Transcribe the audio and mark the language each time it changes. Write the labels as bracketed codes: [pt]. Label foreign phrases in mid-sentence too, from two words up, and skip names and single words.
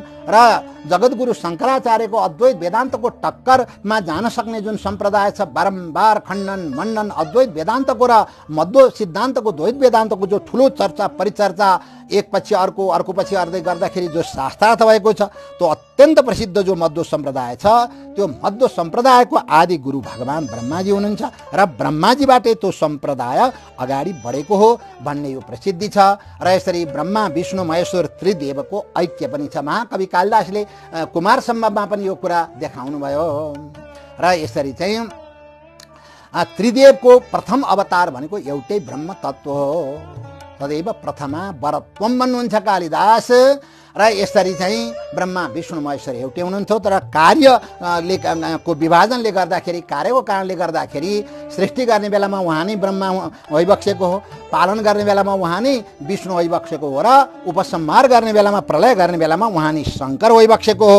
[ne] र जगद्गुरु शङ्कराचार्यको अद्वैत वेदान्तको टक्करमा जान सक्ने जुन सम्प्रदाय छ, बारम्बार खण्डन मण्डन अद्वैत वेदान्तको र मध्व सिद्धान्तको द्वैत वेदान्तको जो ठुलो चर्चा परिचर्चा एक पछि अर्को अर्को पछि अर्दै गर्दाखेरि जो शास्त्रार्थ भएको छ त्यो अत्यन्त प्रसिद्ध जो मध्व सम्प्रदाय छ, त्यो मध्व सम्प्रदायको आदि गुरु भगवान ब्रह्माजी हुनुहुन्छ र ब्रह्माजीबाटै त्यो सम्प्रदाय अगाडि बढेको हो भन्ने यो प्रसिद्धि छ। र यसरी ब्रह्मा विष्णु महेश्वर त्रिदेवको ऐक्य पनि छ। महाकवि कालिदासले कुमार सम्भवमा पनि यो कुरा देखाउनु भयो। र यसरी चाहिँ त्रिदेवको प्रथम अवतार भनेको एउटै ब्रह्म तत्त्व हो। [sa] तदैव प्रथमा वरत्वम [ne] भन्नुहुन्छ कालिदास। र यसरी चाहिँ ब्रह्मा विष्णु महेश्वर एउटै हुनुहुन्थ्यो, तर कार्यको विभाजनले गर्दाखेरि, कार्यको कारणले गर्दाखेरि सृष्टि गर्ने बेलामा उहाँ नै ब्रह्मा भइबक्सेको हो, पालन गर्ने बेलामा उहाँ नै विष्णु भइबक्सेको हो र उपसंहार गर्ने बेलामा, प्रलय गर्ने बेलामा उहाँ नै शङ्कर भइबक्सेको हो।